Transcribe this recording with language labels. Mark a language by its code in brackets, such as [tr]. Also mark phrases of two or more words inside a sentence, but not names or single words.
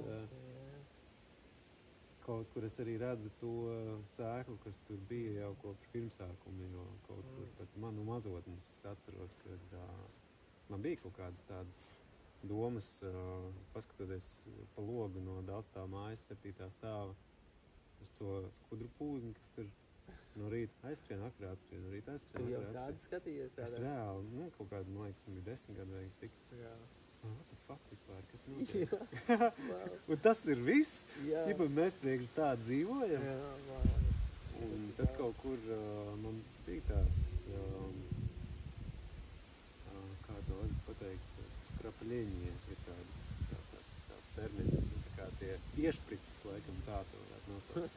[lv] Kaut kur es arī redzu to sēklu, kas tur bija jau kopš pirmsākuma, jo kaut kur pat manu mazotnes es atceros, ka man bija kaut kādas tādas domas, paskatoties pa logu no daudzstāvu mājas 7. stāva uz to skudru pūzni, kas tur no rīta aizskrien, vakarā atskrien, no rīta aizskrien. Tu jau tādu skatījies tādā? Es reāli, kaut kādu, man liekas, bija 10 gadu vai cik. Jā. [en] What the fuck [lv] vispār, kas notiek? Un tas ir viss? Ķipa, mēs priekš tā dzīvojam? Jā, un tad kaut kur man bija tās, kā to var pateikt, krapaļiņie ir tāds termins, tā kā tie iešpricis, laikam tā to varētu nosaukt.